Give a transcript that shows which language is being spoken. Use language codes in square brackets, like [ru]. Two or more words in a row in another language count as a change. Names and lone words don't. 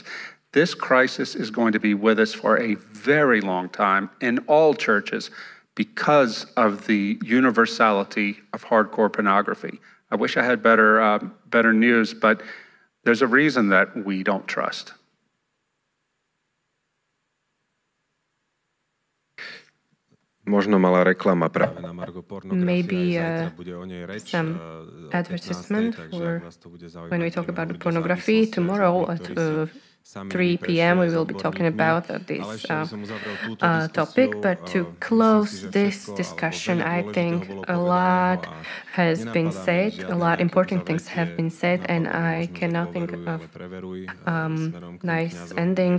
[en] This crisis is going to be with us for a very long time in all churches. because of the universality of hardcore pornography. I wish I had better news, but there's a reason that we don't trust. [sk] Možno malá reklama práve na margo [en] Maybe [sk] pornografie. Bude o nej reč. [en] some advertisement for when we talk about pornography. Tomorrow at 3 p.m. we will be talking about this topic. But to close this discussion, I think a lot has been said, a lot important things have been said, and I cannot think of nice ending.